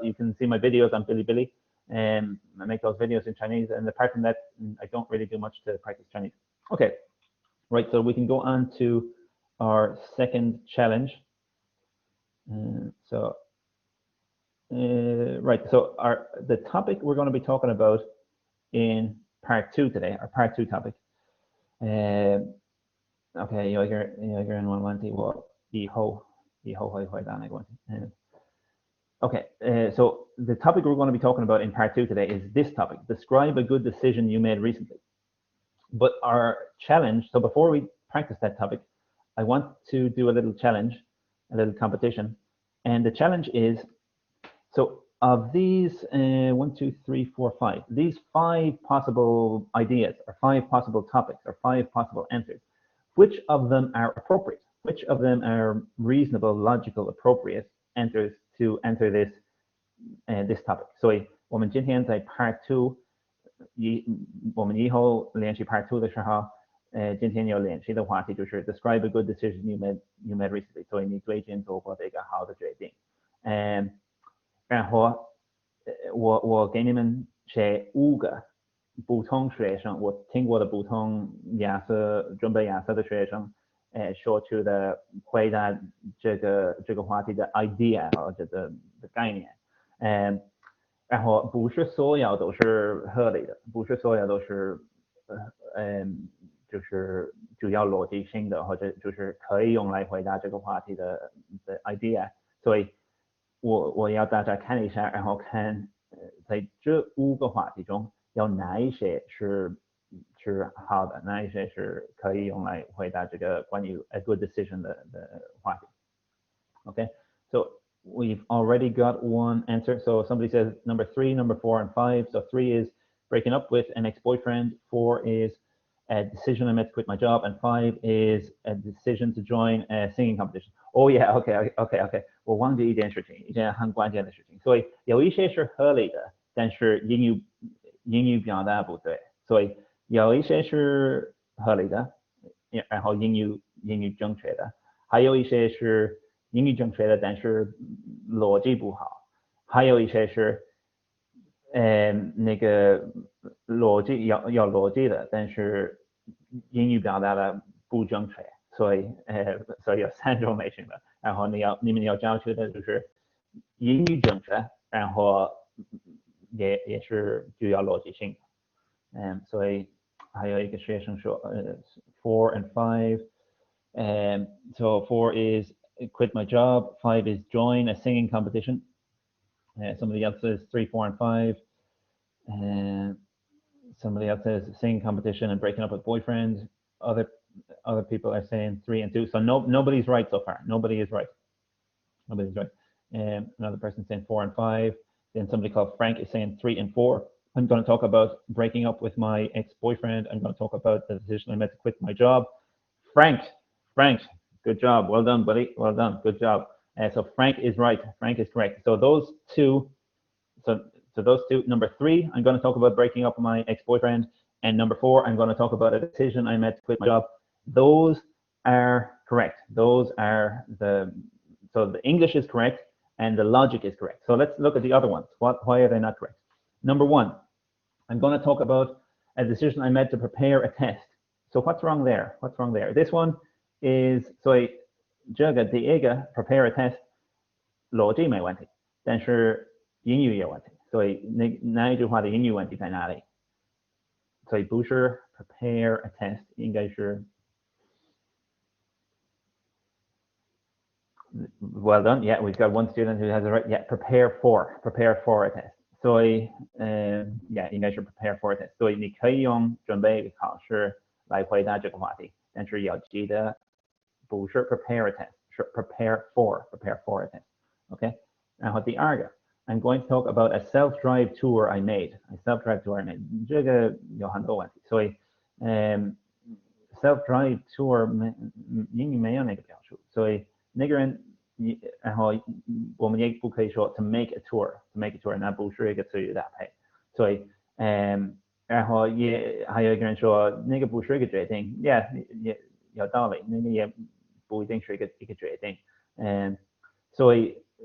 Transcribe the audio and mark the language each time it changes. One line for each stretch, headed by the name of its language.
English: You can see my videos on Bilibili. I make those videos in Chinese, and apart from that, I don't really do much to practice Chinese. Okay, right, so we can go on to our second challenge. Right, so the topic we're going to be talking about in Part 2 today, our Part 2 topic.
Chinese: Okay, 有一个人问问题，我以后会回答那个问题。
English: Okay, so the topic we're going to be talking about in Part 2 today is this topic: describe a good decision you made recently. But our challenge, so before we practice that topic, I want to do a little challenge, a little competition. And the challenge is, so of these 1, 2, 3, 4, 5, these 5 possible ideas, or 5 possible topics, or 5 possible answers, which of them are appropriate? Which of them are reasonable, logical, appropriate answers to enter this topic?
Chinese: 所以我们今天在 Part 2，我们以后练习 Part 2的时候，今天有练习的话题就是
English: describe a good decision you made recently。
Chinese: 所以你最近做过的一个好的决定。然后我给你们写5个不同学生，我听过的不同准备雅思的学生。说出的回答这个话题的 idea 或者的概念，然后不是所有都是合理的，不是所有都是就是主要逻辑性的，或者就是可以用来回答这个话题的 idea， 所以我要大家看一下，然后看在这5个话题中有哪一些是好的，哪一些是可以用来回答这个关于
English: a good decision
Chinese: 的话题。
English: Okay, so we've already got one answer. So somebody says number 3, number 4, and 5. So 3 is breaking up with an ex-boyfriend. 4 is a decision I made to quit my job, and 5 is a decision to join a singing competition. Oh yeah, okay.
Chinese: 我忘记一件事情，一件很关键的事情。所以有一些是合理的，但是英语表达不对，所以有一些是合理的，然后英语正确的，还有一些是英语正确的，但是逻辑不好，还有一些是那个逻辑有逻辑的，但是英语表达的不正确，所以有3种类型的，然后你们要教出的就是英语正确，然后也是具有逻辑性的，所以还有一个学生说
English: 4 and 5， so 4 is quit my job, 5 is join a singing competition. Somebody else says 3, 4, and 5. Somebody else says singing competition and breaking up with boyfriend. Other people are saying 3 and 2. So nobody's right so far. Nobody is right. Another person saying 4 and 5. Then somebody called Frank is saying 3 and 4. I'm going to talk about breaking up with my ex-boyfriend. I'm going to talk about the decision I made to quit my job. Frank, good job. Well done, buddy. Well done. Good job. So Frank is right. Frank is correct. So those 2, so So those two. Number 3, I'm going to talk about breaking up with my ex-boyfriend, and number 4, I'm going to talk about a decision I made to quit my job. Those are correct. Those are so the English is correct and the logic is correct. So let's look at the other ones. Why are they not correct? Number 1, I'm going to talk about a decision I made to prepare a test. So what's wrong there? What's wrong there? This one is,
Chinese: 所以这个第一个
English: prepare a test
Chinese: 逻辑没问题，但是英语有问题。所以那一句话的英语问题在哪里？所以不是
English: prepare a test，
Chinese: 应该是
English: well done. Yeah, we've got one student who has it right. Yeah, prepare for a test.
Chinese: 所以
English: yeah
Chinese: 应该是
English: prepare for a test.
Chinese: 所以你可以用准备一个考试来回答这个话题，但是要记得不是
English: prepare a test，
Chinese: 是
English: prepare for a test。 OK，
Chinese: 然后第二个
English: I'm going to talk about a self-drive tour I made. A self-drive tour I made.
Chinese: 这个有很多问题，所以
English: self-drive tour
Chinese: 英语没有那个表述，所以那个人然后我们也不可以说
English: to make a tour，
Chinese: 那不是一个词语搭配，所以然后也还有一个人说那个不是一个决定，也有道理，那个也不一定是一个决定，所以